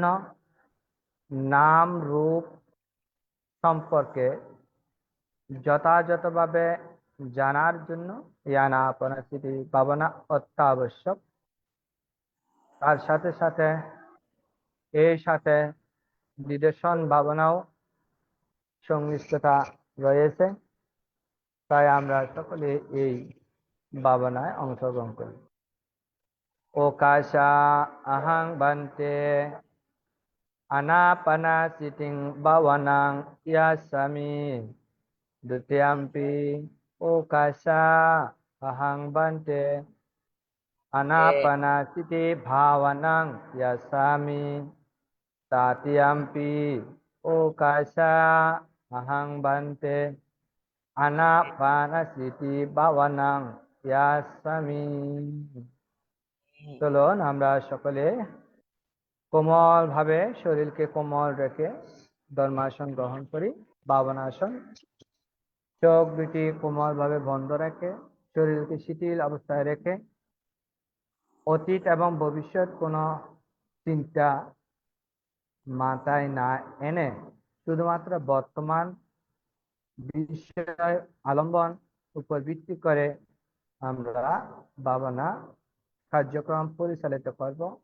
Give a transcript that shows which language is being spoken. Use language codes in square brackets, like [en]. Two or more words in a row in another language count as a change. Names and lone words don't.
[bn] নাম রূপ সম্পর্কে যথাযথভাবে জানার জন্য এই আনাপানা স্মৃতি ভাবনা অত্যাবশ্যক। তার সাথে সাথে এর সাথে নিদর্শন ভাবনাও সংশ্লিষ্টতা রয়েছে। তাই আমরা সকলে এই ভাবনায় অংশগ্রহণ করি। [pi] ওকাশা আহাং বান্তে আনাপানা সিটিং ভাবনাং ইয়াসামি দ্বিতীয়াম্পি ওকাশা আহাং বান্তে আনাপানা সিটি ভাবনাং ইয়াসামি তাতিয়াম্পি ওকাশা আহাং বান্তে আনাপানাসিতি ভাবনাং ইয়াসামি। [bn] চলুন আমরা সকলে কোমল ভাবে শরীরকে কোমল রেখে ধর্মাসন গ্রহণ করি। ভাবনাসন। চোখ দুটি কোমল ভাবে বন্ধ রেখে শরীরকে শিথিল অবস্থায় রেখে অতীত এবং ভবিষ্যৎ কোনো চিন্তা মাথায় না এনে শুধুমাত্র বর্তমান বিষয় আলম্বন উপর ভিত্তি করে আমরা ভাবনা কার্যক্রম পরিচালিত করব।